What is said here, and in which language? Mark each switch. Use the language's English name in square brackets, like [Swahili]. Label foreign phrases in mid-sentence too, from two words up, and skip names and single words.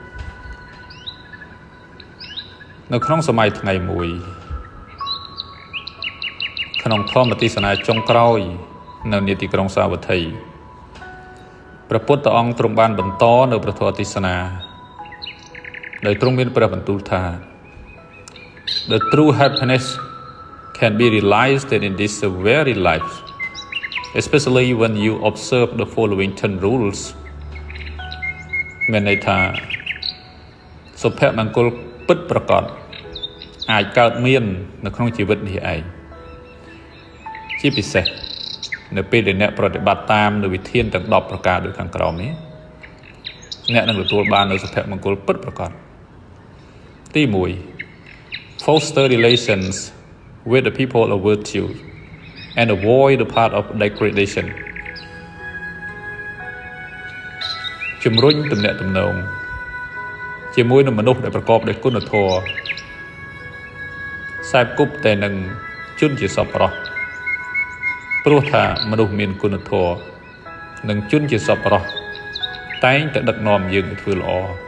[Khmer] នៅក្នុងសម័យថ្ងៃមួយក្នុងធម្មទេសនាចុងក្រោយនៅនាទីក្រុងសាវត្ថីព្រះពុទ្ធអង្គទ្រង់បានបន្តនៅព្រះធម៌ទេសនាដោយទ្រង់មានព្រះបន្ទូលថា [English] The true happiness can be realized in this very life, especially when you observe the following 10 rules [Khmer] មានន័យថាសុភមង្គលពិតប្រាកដអាចកើតមាននៅក្នុងជីវិតនេះឯងជាពិសេសនៅពេលដែលអ្នកប្រតិបត្តិតាមនៅវិធានទាំង10ប្រការដូចខាងក្រោមនេះអ្នកនឹងទទួលបាននូវសុភមង្គលពិតប្រាកដទី1 [English] foster relations with the people of virtue and avoid the path of degradation [Khmer] ជំរុញទំនាក់ទំនងជាមួយនឹងមនុស្សដែលប្រកបដោយគុណធម៌ខ្សែគប់តែនឹងជនជាសប្បុរសព្រោះថាមនុស្សមានគុណធម៌និងជនជាសប្បុរសតែងតែដឹកនាំយើងឲ្យធ្វើល្អ